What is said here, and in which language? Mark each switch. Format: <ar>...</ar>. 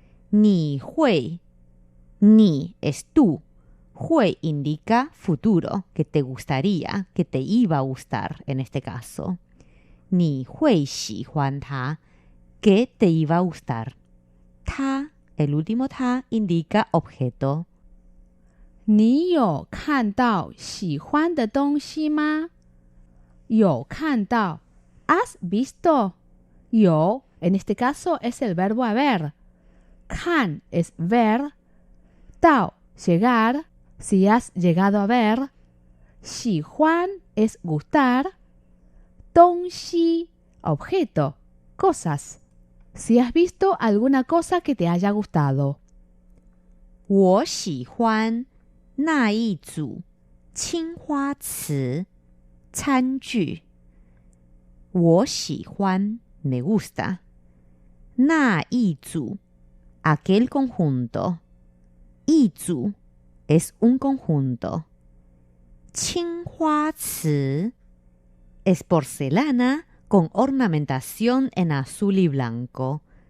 <es>你会 ni es tú. 会 indica futuro, que te gustaría, que te iba a gustar en este caso.</es> <zh>你会喜欢它</zh> <es>que te iba a gustar. 它 el último 它 indica objeto.</es> <zh>你有看到喜欢的东西吗？</zh> <es>有看到 ¿has visto? 有 en este caso es el verbo haber. 看 es ver. 到 llegar, si has llegado a ver. 喜欢 es gustar. 东西 objeto, cosas. Si has visto alguna cosa que te haya gustado.</es> <zh>我喜欢那一组青花瓷餐具。</zh> <es>我喜欢 me gusta. 那一组 aquel conjunto. 一组 es un conjunto. 青花瓷 es porcelana con ornamentación en azul y blanco.</es>